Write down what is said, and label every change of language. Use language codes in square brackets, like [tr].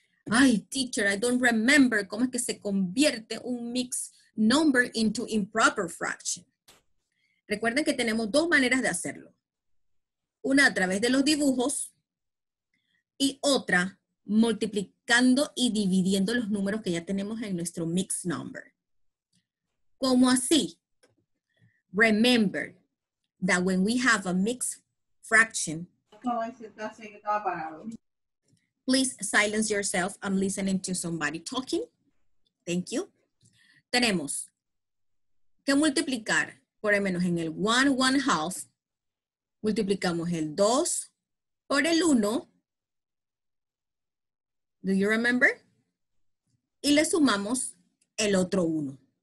[en] Ay, teacher, I don't remember [es] cómo es que se convierte un [en] mixed number into improper fraction. [es] Recuerden que tenemos 2 maneras de hacerlo. Una a través de los dibujos y otra multiplicando y dividiendo los números que ya tenemos en nuestro mixed number. ¿Cómo así? [en] Remember that when we have a mixed fraction, please silence yourself. I'm listening to somebody talking. Thank you. [es] Tenemos que multiplicar, por lo menos en el 1 1/2, multiplicamos el 2 por el 1. [en] Do you remember? [es] Y le sumamos el otro 1.